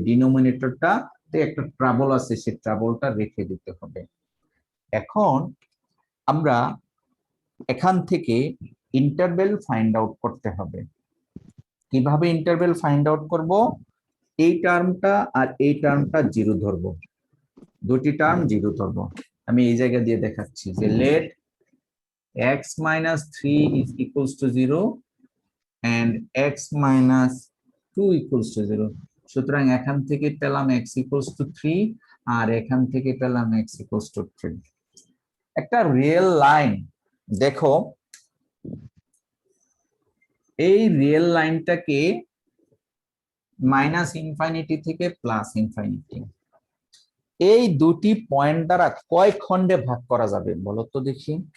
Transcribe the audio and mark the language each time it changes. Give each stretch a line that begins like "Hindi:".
Bangla: ডিনোমিনেটরটা একটা ট্রাবল আছে, সেই ট্রাবলটা রেখে দিতে হবে। এখন আমরা এখান থেকে ইন্টারভ্যাল ফাইন্ড আউট করতে হবে। কিভাবে ইন্টারভ্যাল ফাইন্ড আউট করব? এই টার্মটা আর এই টার্মটা 0 ধরবো, দুটি টার্ম 0 ধরবো। আমি এই জায়গা দিয়ে দেখাচ্ছি যে
English: let x - 3 is equals to 0 and x - 2 equals to 0।
Bangla: সুতরাং এখান থেকে পেলাম
English: x equals to 3
Bangla: আর এখান থেকে পেলাম x equals to 3। একটা রিয়েল লাইন দেখো, এই রিয়েল লাইনটাকে -ইনফিনিটি থেকে +ইনফিনিটি, এই দুটি পয়েন্ট দ্বারা কয় খণ্ডে ভাগ করা যাবে বলো তো দেখি।